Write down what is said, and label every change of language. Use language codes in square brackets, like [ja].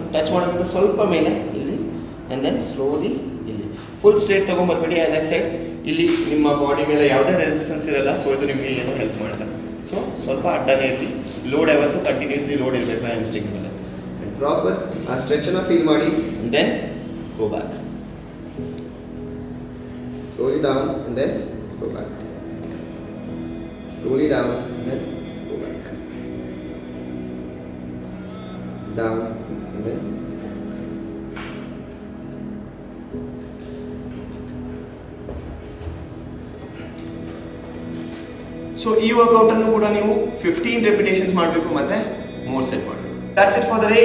[kn] Touch ಮಾಡೋದ್ರಿಂದ ಸ್ವಲ್ಪ ಮೇಲೆ ಇಲ್ಲಿ ಅಂಡ್ ದೆನ್ ಸ್ಲೋಲಿ ಇಲ್ಲಿ. Full straight ತಗೊಂಡ್ಬರ್ಬೇಡಿ. [en] as I said, [kn] ಇಲ್ಲಿ ನಿಮ್ಮ ಬಾಡಿ ಮೇಲೆ ಯಾವುದೇ ರೆಸಿಸ್ಟೆನ್ಸ್ ಇರಲ್ಲ. ಸೊ ಇದು ನಿಮಗೆ ಏನು ಹೆಲ್ಪ್ ಮಾಡಲ್ಲ. ಸೊ ಸ್ವಲ್ಪ ಅಡ್ಡನೇ ಇರಲಿ. ಲೋಡ್ ಯಾವತ್ತು ಕಂಟಿನ್ಯೂಸ್ಲಿ ಲೋಡ್ ಇರಬೇಕು ಹ್ಯಾಮ್ಸ್ಟ್ರಿಂಗ್ ಮೇಲೆ. ಪ್ರಾಪರ್ ಆ ಸ್ಟ್ರೆಚ್ ಅನ್ನ ಫೀಲ್ ಮಾಡಿ [en] Then go back. Slowly down and then go back. Slowly down and then go back. Down and then [kn] so ಈ ವರ್ಕೌಟ್ ಅನ್ನು ಕೂಡ ನೀವು 15 ರೆಪಿಟೇಷನ್ಸ್ ಮಾಡಬೇಕು, ಮತ್ತೆ 3 ಸೆಟ್ ಮಾಡಬೇಕು. [en] That's it for the day.